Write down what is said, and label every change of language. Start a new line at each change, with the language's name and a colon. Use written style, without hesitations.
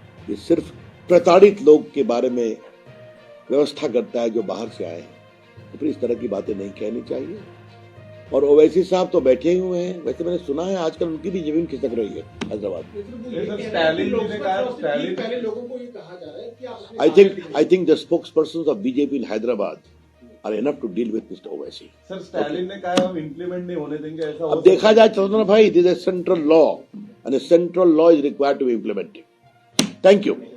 Hindi: ये सिर्फ प्रताड़ित लोग के बारे में व्यवस्था करता है जो बाहर से आए हैं। तो फिर इस तरह की बातें नहीं कहनी चाहिए। और ओवैसी साहब तो बैठे ही हुए हैं। वैसे मैंने सुना है आजकल उनकी भी जमीन खिसक रही है हैदराबाद में। पहले लोगों को ये कहा जा रहा है कि
English: I think the spokespersons of BJP in Hyderabad are enough to deal with Mr. Owaisi.
Hindi: Sir, Stalin ने कहा हम इम्प्लीमेंट नहीं होने देंगे, ऐसा अब देखा जाए चलो ना भाई,
English: this is a central law and a central law is required to be implemented. Thank you.